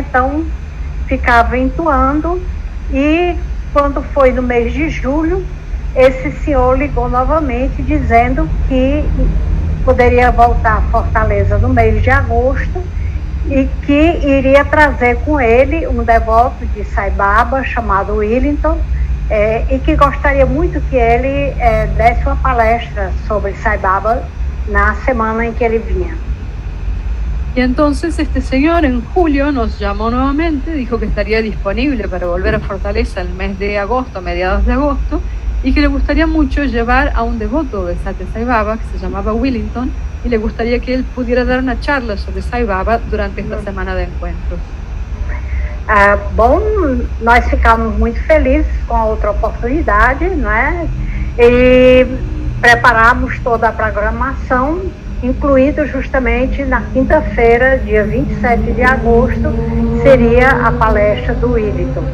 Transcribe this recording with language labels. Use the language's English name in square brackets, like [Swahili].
[Portuguese] Então, ficava entoando, e quando foi no mês de julho, esse senhor ligou novamente dizendo que poderia voltar a Fortaleza no mês de agosto e que iria trazer com ele um devoto de Sai Baba chamado Wellington, e que gostaria muito que ele desse uma palestra sobre Sai Baba na semana em que ele vinha. [Spanish] Y entonces este señor en julio nos llamó nuevamente, dijo que estaría disponible para volver a Fortaleza el mes de agosto, mediados de agosto, y que le gustaría mucho llevar a un devoto de Satya Sai Baba que se llamaba Wellington, y le gustaría que él pudiera dar una charla sobre Sai Baba durante esta semana de encuentros. [Portuguese] Bom, nós ficamos muito felizes com a outra oportunidade, não é? E preparamos toda a programação, incluindo justamente na quinta-feira, dia 27 de agosto, seria a palestra do Wellington.